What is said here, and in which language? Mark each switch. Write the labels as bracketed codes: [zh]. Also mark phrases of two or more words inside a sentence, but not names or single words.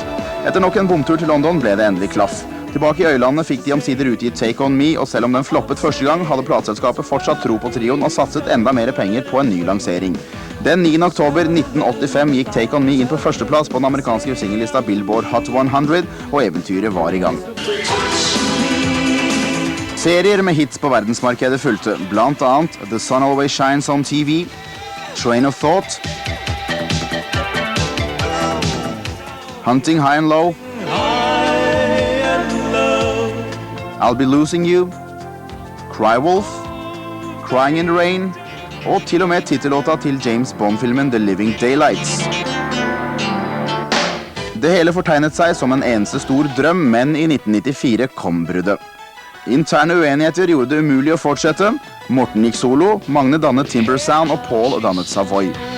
[no] Etter nok en bomtur til London ble det endelig klaff. Tilbake i Øylandet fikk de omsider utgitt Take On Me, og selv om den floppet første gang, hadde plateselskapet fortsatt tro på trioen og satset enda mer penger på en ny lansering. Den 9. oktober 1985 gikk Take On Me inn på førsteplass på den amerikanske singellista Billboard Hot 100, og eventyret var i gang. Serier med hits på verdensmarkedet fulgte, blant annet The Sun Always Shines on TV, Train of Thought, Hunting High and Low, I'll Be Losing You, Cry Wolf, Crying in the Rain, og til og med titellåta til James Bond-filmen The Living Daylights. Det hele fortegnet seg som en eneste stor drøm, men i 1994 kom bruddet. Interne uenigheter gjorde det umulig å fortsette. Morten gikk solo, Magne dannet Timber Sound og Paul dannet Savoy.